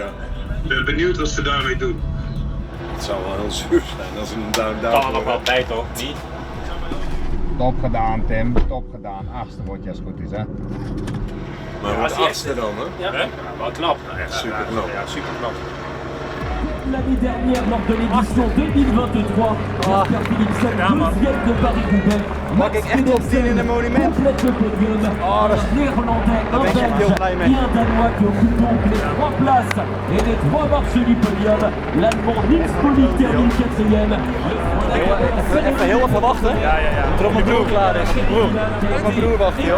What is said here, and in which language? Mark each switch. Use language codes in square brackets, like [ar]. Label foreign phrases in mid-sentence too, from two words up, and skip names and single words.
[nl] Ik ben benieuwd wat ze daarmee doen. Het zou wel heel zuur zijn als ze hem daar Kan nog wel tijd toch? Niet? Top gedaan, Tim. Top gedaan. 8e word je als het goed is, hè? Maar Ja, wat als 8e dan, hè? Ja, wel knap. Echt super knap. Ja, super knap. [fr] L'année dernière, lors de l'édition 2023, Jasper Philipsen, deuxième de Paris-Roubaix. [nl] Mag ik echt top 10 in een monument? [fr] Complète le podium. [nl] daar ben ik echt heel blij mee. [fr] Et un Danois qui occupe donc les 3 places et les 3 marches du podium. L'Allemand Nils Pollitt termine 4e. [nl] Even heel even wachten. Ja. Tot mijn broer klaar is. Mijn broer wacht, joh.